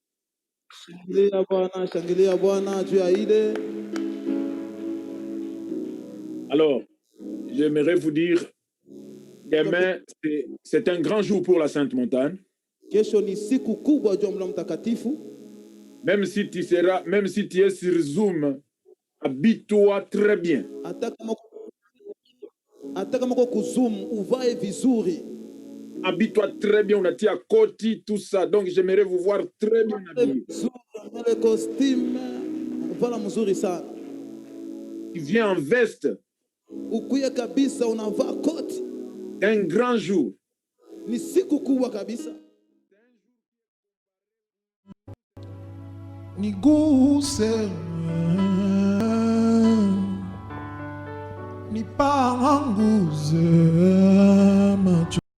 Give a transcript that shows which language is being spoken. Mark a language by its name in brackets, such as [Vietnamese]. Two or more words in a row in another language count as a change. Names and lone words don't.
[Swahili] Shangilia Bwana juu ya ile. [French] Alors, j'aimerais vous dire, demain, c'est un grand jour pour la Sainte Montagne. [Swahili] Kesho ni siku kubwa juu ya Mlima Mtakatifu. [French] Même si tu es sur Zoom, habille-toi très bien. [Swahili] Hata kama uko kuzoom, uvae vizuri. [French] Habille-toi très bien, on a dit à Koti, tout ça. Donc, j'aimerais vous voir très bien habillé. Le costume, [Swahili] vala mzuri sana. [French] Tu viens en veste. [Swahili] Ukuye kabisa unavaa koti. [French] Un grand jour. [Swahili] Ni siku kubwa kabisa. Niguse, nipanguze machozi